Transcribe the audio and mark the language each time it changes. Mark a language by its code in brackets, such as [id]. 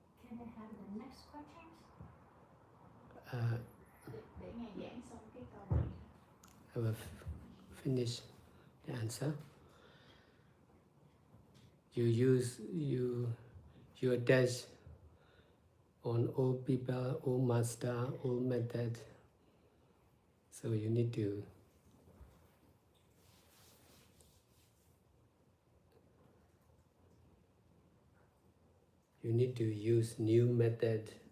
[en] Can I have the next questions? [vi] Để ngài giảng xong cái câu này. [en] I will finish the answer. You attach on old people, old master, old method. So you need to use new method.